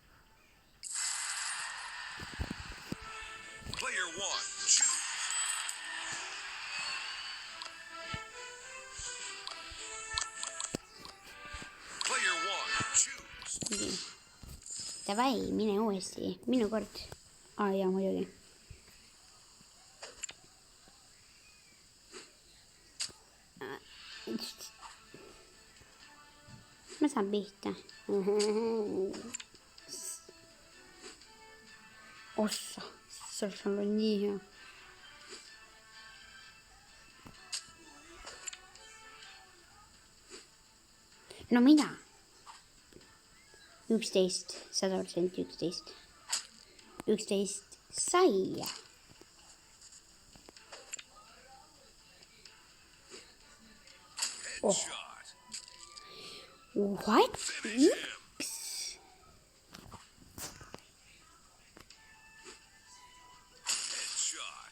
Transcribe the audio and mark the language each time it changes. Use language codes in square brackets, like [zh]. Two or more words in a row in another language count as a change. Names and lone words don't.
[en] Player 1, choose. Player 1, choose. [et] Okay. Davai, mine uuesti. Minu kord. Jaa, muidugi. Ma saan pihta. Ossa, see on nii hea. No mida? 11, 100% 11. 11 sai. [en] Oh. What? Oops. Headshot.